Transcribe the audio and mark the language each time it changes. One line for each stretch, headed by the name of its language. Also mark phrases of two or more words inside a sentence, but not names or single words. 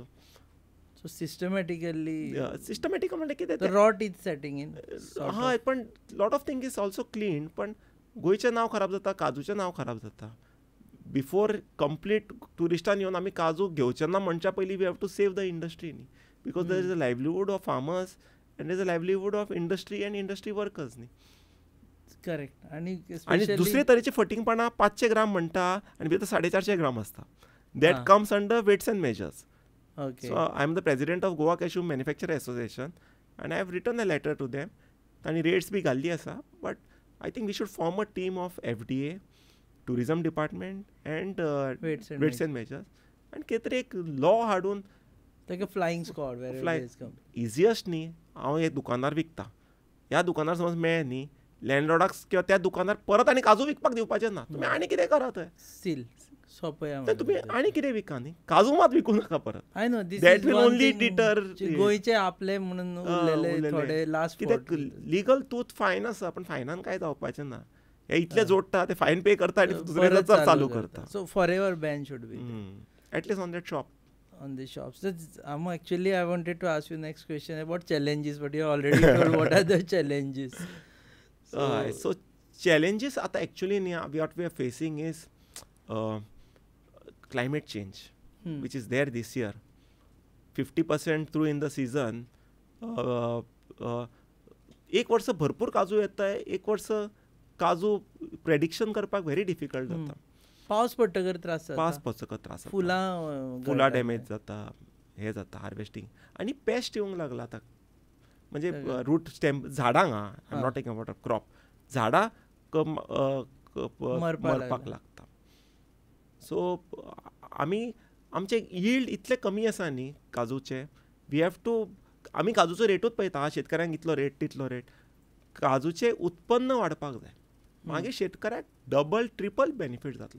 English: so systematically
Konkani: म्हणजे कितें
English: Rot is setting in.
Konkani: हय, पण
English: lot of thing is also clean.
Konkani: पण गोंयचें नांव खराब जाता, काजूचें नांव खराब जाता.
English: before complete
Konkani: ट्युरिस्टान येवन आमी काजू घेवचे ना म्हणच्या पयलीं
English: we have to save the industry
Konkani: न्ही.
English: because there is a livelihood of farmers and is a livelihood of industry and industry workers न्ही.
Konkani: करेक्ट. आनी दुसरे तरेची फटींगपणां 500 ग्राम म्हणटा आनी भितर 450 ग्राम आसता.
English: That comes under weights and measures. Okay. So I am the president of Goa Cashew Manufacturer Association and I have written a letter to them.
Konkani: आणि rates बी घाल्ली आसा.
English: But I think we should form a team of FDA, Tourism Department and weights and measures. And
Konkani: कितें एक law हाडून
English: like a flying squad wherever it is come.
Konkani: Easiest न्ही. हांव एक दुकानार विकता. ह्या दुकानार समज मेळ्ळें न्ही, लँडलॉर्डाक किंवा त्या दुकानार परत आनी काजू विकपाक दिवपाचें ना. तुमी आनी कितें करा थंय. सील सोपया. तुमी आनी कितें विका न्ही, काजू मात विकूं नाका परत.
English: I know this That will only deter.
Konkani: गोंयचे आपले म्हणून उरलेले थोडे लास्ट. कित्याक लिगल तूत फायन आसा, पण फायनान कांय जावपाचें ना. हे इतले जोडटा, ते फायन पे करता आनी दुसरे चालू करता.
English: so forever ban should be at least on that shop. On the shops. Actually, I wanted to ask you next question about challenges, but you already told what are the challenges. So challenges आता actually what we are facing is climate change, which is there this year. 50% through in the season.
Konkani: एक वर्ष भरपूर काजू येत आहे, एक वर्ष काजू प्रेडिक्शन करपाक
English: very difficult
Konkani: जाता. पावस पडटकर त्रास जाता, पावस पडटकर त्रास जाता, फुलां डॅमेज जाता, हे जाता हार्वेस्टिंग, आणि पेस्ट येवंक लागला आतां. म्हणजे
English: root stem
Konkani: झाडांक,
English: I am not taking about a crop,
Konkani: झाडां मरपाक लागता. सो आमचे यील्ड इतले कमी आसा न्ही काजूचे,
English: we have to,
Konkani: आमी काजूचो रेटूच पळयता, शेतकऱ्यांक इतलो रेट तितलो रेट. काजूचें उत्पन्न वाडपाक जाय, मागीर शेतकऱ्याक
English: double triple benefit
Konkani: जातलो.